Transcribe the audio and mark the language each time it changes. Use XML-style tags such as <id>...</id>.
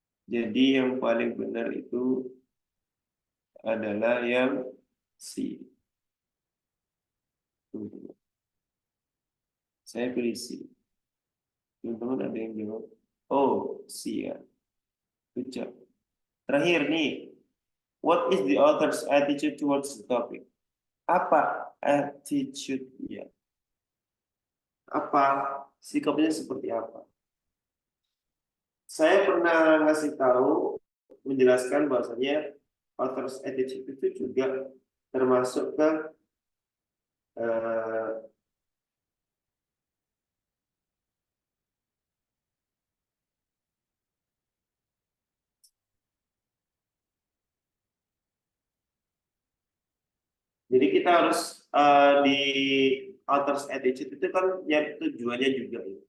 <id>Jadi yang paling benar itu adalah yang C. Saya pilih C. Teman-teman ada yang jawab.</id> <en>Oh, siap. Good job.</en> <id>Terakhir nih,</id> <en>what is the author's attitude towards the topic?</en> <id>Apa attitude-nya? Apa sikapnya seperti apa? Saya pernah ngasih tahu, menjelaskan bahwasanya author's attitude itu juga termasuk ke eh, jadi kita harus di author's attitude itu kan ya tujuannya juga ya.</id>